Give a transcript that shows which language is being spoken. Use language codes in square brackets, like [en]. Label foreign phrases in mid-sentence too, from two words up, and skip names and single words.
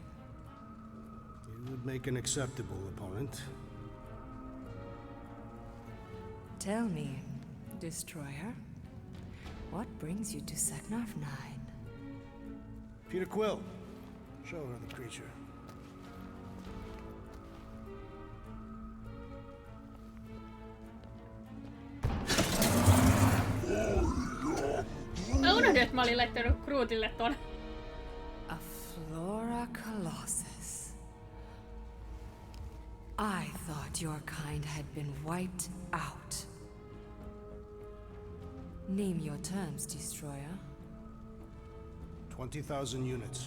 [en] You would make an acceptable opponent. Tell me, Destroyer, what brings you to Seknarf 9? Peter Quill, show her the creature. [fi] Mä unohdin, että mä olin laittanut Grootille ton. [en] A Flora Colossus. I thought your kind had been wiped out. Name your terms, Destroyer. 20,000 units.